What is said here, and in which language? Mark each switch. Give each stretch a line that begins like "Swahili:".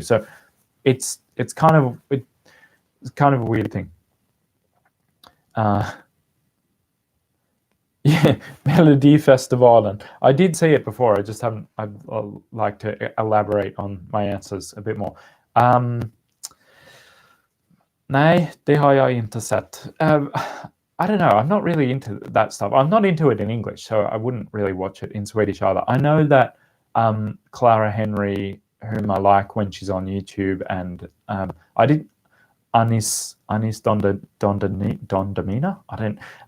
English: So it's kind of a weird thing. Yeah, Melodifestivalen. I did see it before. I just haven't. I'd like to elaborate on my answers a bit more.
Swedish: Nej, det har jag inte sett.
English: I don't know. I'm not really into that stuff. I'm not into it in English, so I wouldn't really watch it in Swedish either. I know that Clara Henry, whom I like when she's on YouTube, and I did Anis Dondamina. I don't.